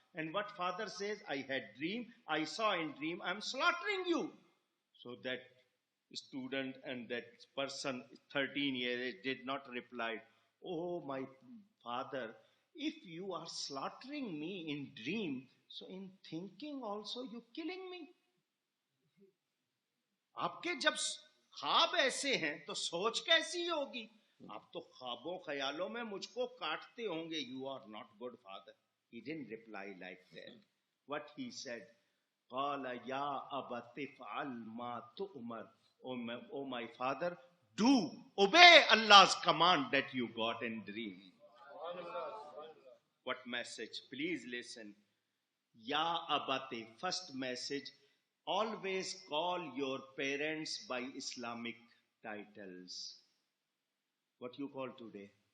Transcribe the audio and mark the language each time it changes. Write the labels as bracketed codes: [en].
[en] And what father says, I had dream, I saw in dream, I'm slaughtering you. So that student and that person, 13 years age, did not reply, oh my father, if you are slaughtering me in dream, so in thinking also you killing me. [ur] آپ کے جب خواب ایسے ہیں تو سوچ کیسی ہوگی؟ آپ تو خوابوں خیالوں میں مجھ کو کاٹتے ہوں گے. [en] You are not good father. He didn't reply like that. What he said, [ar] قال یا ابت افعل ما تؤمر. [en] Oh my father, do obey Allah's command that you got in dream. What message? Please listen. Ya abate, first message. Always call your parents by Islamic titles. What you call today?